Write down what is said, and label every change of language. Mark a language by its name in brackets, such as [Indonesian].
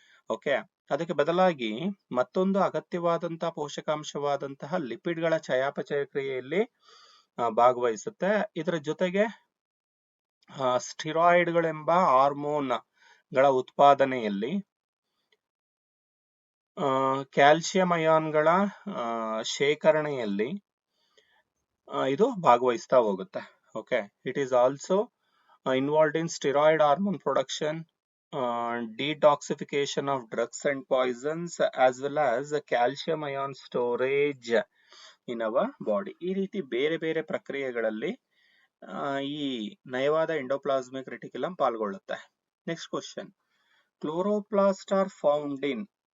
[Kannada] Okay, ಅದಕ್ಕೆ ಬದಲಾಗಿ ಮತ್ತೊಂದು ಅಗತ್ಯವಾದಂತಹ ಪೋಷಕಾಂಶವಾದಂತಹ ಲಿಪಿಡ್ಗಳ ಚಯಾಪಚಯ ಕ್ರಿಯೆಯಲ್ಲಿ ಭಾಗವಹಿಸುತ್ತೆ. ಇದರ ಜೊತೆಗೆ ಸ್ಟಿರಾಯ್ಡ್ಗಳೆಂಬ ಹಾರ್ಮೋನ್ ಗಳ ಉತ್ಪಾದನೆಯಲ್ಲಿ, ಕ್ಯಾಲ್ಸಿಯಂ ಅಯಾನ್ಗಳ ಶೇಖರಣೆಯಲ್ಲಿ, ಇದು ಭಾಗವಹಿಸ್ತಾ ಹೋಗುತ್ತೆ. [English] Okay, it is also involved in steroid hormone production, detoxification of drugs and poisons, as well as calcium ion storage in our body. [Kannada] ಈ ರೀತಿ ಬೇರೆ ಬೇರೆ ಪ್ರಕ್ರಿಯೆಗಳಲ್ಲಿ ಈ ನಯವಾದ endoplasmic reticulum ಪಾಲ್ಗೊಳ್ಳುತ್ತೆ. [English] Next question, chloroplast are found in.